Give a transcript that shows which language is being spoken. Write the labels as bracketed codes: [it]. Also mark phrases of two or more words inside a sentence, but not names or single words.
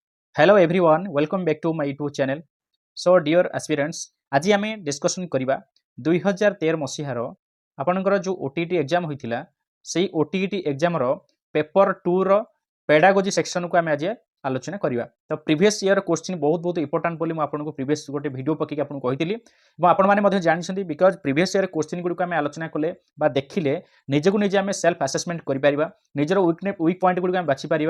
[en] Hello everyone, welcome back to my YouTube channel. So dear aspirants, [or] ଆଜି ଆମେ ଡିସ୍କସନ୍ କରିବା 2013 ମସିହାର ଆପଣଙ୍କର ଯେଉଁ OTET ଏକ୍ଜାମ୍ ହୋଇଥିଲା ସେଇ OTET ଏକ୍ଜାମ୍ର [en] paper 2ର pedagogy sectionକୁ [or] ଆମେ ଆଜି ଆଲୋଚନା କରିବା। ତ [en] previous year question [or] ବହୁତ ଇମ୍ପୋର୍ଟାଣ୍ଟ ବୋଲି ମୁଁ ଆପଣଙ୍କୁ ପ୍ରିଭିୟସ୍ ଗୋଟେ ଭିଡ଼ିଓ ପକେଇକି ଆପଣଙ୍କୁ କହିଥିଲି ଏବଂ ଆପଣମାନେ ମଧ୍ୟ ଜାଣିଛନ୍ତି [en] because previous year question [or] ଗୁଡ଼ିକୁ ଆମେ ଆଲୋଚନା କଲେ ବା ଦେଖିଲେ ନିଜକୁ ନିଜେ ଆମେ [en] self assessment [or] କରିପାରିବା, ନିଜର [en] weak point [or] ଗୁଡ଼ିକୁ ଆମେ ବାଛିପାରିବା।